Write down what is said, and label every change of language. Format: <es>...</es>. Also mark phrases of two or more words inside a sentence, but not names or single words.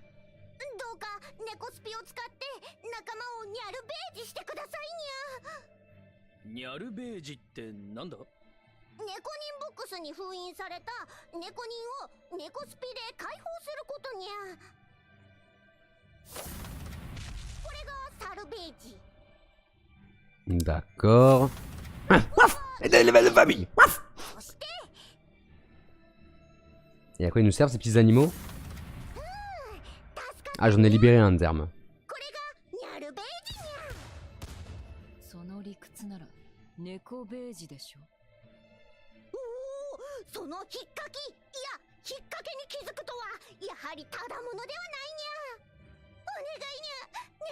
<ja>どうか猫スピを使って仲間をニャルベージしてくださいにゃ。ニャルベージってなんだ？猫人ボックスに封印された猫人を猫スピで解放することにゃ。これがサルベージ。</ja> <fr>D'accord. Waf! Et des levels de famille! Waf!</fr> <ja>そして</ja> <fr>Et à quoi ils nous servent ces petits animaux?</fr> <ja>助かっ</ja> <fr>Ah, j'en ai libéré un d'Herme.</fr> <ja>これがニャルベージにゃ。その理屈なら猫ベージでしょ。おお、その引っかき、いや引っ掛けに気づくとはやはりただものではないにゃ。お願いにゃ。</ja>